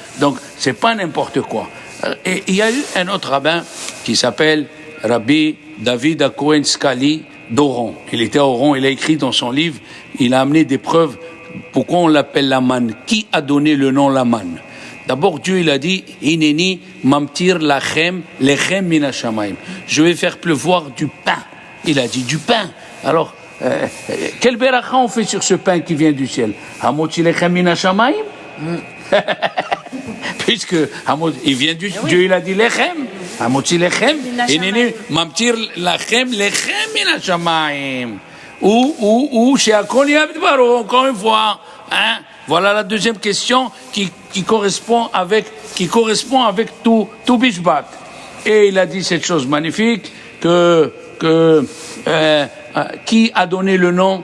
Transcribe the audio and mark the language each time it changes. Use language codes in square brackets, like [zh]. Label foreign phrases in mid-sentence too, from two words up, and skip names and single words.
[fr] Donc, c'est pas n'importe quoi. Et il y a eu un autre rabbin qui s'appelle Rabbi David Akohen Skali d'Oran. Il était à Oran, il a écrit dans son livre, il a amené des preuves pourquoi on l'appelle la manne. Qui a donné le nom la manne? D'abord, Dieu, il a dit, [he] הנני ממטיר לכם לחם מן השמים. [fr] Je vais faire pleuvoir du pain. Il a dit du pain. Alors, quel beracha on fait sur ce pain qui vient du ciel? [he] המוציא לחם מן השמים? [fr] Puisque il vient du Dieu, il a dit lechem. [he] המוציא לחם. הנני ממטיר לכם לחם מן השמים. ושהכל נהיה בדברו, [fr] encore une fois, hein? Voilà la deuxième question qui correspond avec tout Bishbat. Et il a dit cette chose magnifique qui a donné le nom?